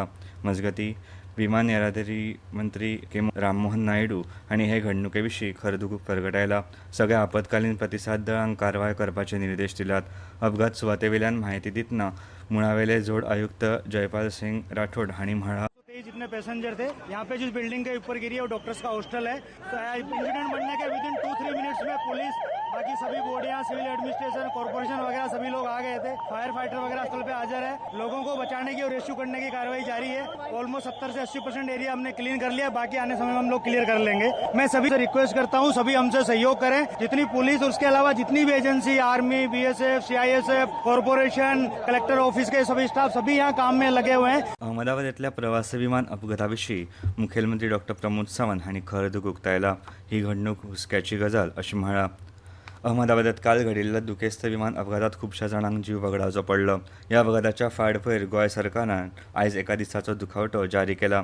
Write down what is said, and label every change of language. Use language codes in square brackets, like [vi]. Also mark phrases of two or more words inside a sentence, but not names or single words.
[kok] मजगतीं विमान येरादारी मंत्री राममोहन नायडू हांणी हे घडणुके विशीं खर दुख परगटायला. सगळ्या आपतकालीन प्रतिसाद दळांक कारवाय करपाचे निर्देश दिल्यात. अपघात सुवातेवेल्यान म्हायती दितना मुळावेले जोड आयुक्त जयपाल सिंग राठोड हांणी म्हळां, [hi] जितने पैसेंजर थे यहाँ पे जिस बिल्डिंग के ऊपर गिरी है वो डॉक्टर्स का हॉस्टल है. तो इंसिडेंट बनने के [en] within 2-3 minutes [hi] में पुलिस, बाकी सभी बॉडियां, [en] civil administration, [hi] कॉर्पोरेशन वगैरह सभी लोग आ गए थे. [en] fire fighter [hi] वगैरह स्थल पे हाजिर है. लोगों को बचाने की और रेस्क्यू करने की कार्रवाई जारी है. ऑलमोस्ट 70 से 80% एरिया हमने क्लीन कर लिया. बाकी आने समय में हम लोग क्लियर कर लेंगे. मैं सभी से रिक्वेस्ट करता हूँ, सभी हमसे सहयोग करें. जितनी पुलिस, उसके अलावा जितनी भी एजेंसी, आर्मी, BSF, CISF, कॉर्पोरेशन, [en] collector office [hi] के सभी स्टाफ सभी यहाँ काम में लगे हुए हैं. [kok] अहमदाबादेंतल्या प्रवासी विमान अपघाता विशीं मुखेलमंत्री डॉ. प्रमोद सावंत हांणी खर दुख उक्तायला. ही घडणूक हुस्क्याची गजाल अशी म्हळां. अहमदाबादात काल घडिल्ल्या दुखेस्त विमान अपघातात खुबश्या जाणांक जीव वगडावचो पडलो. ह्या अपघाताच्या फाटभयर गोंय सरकारान आयज एका दिसाचो दुखावटो जारी केला.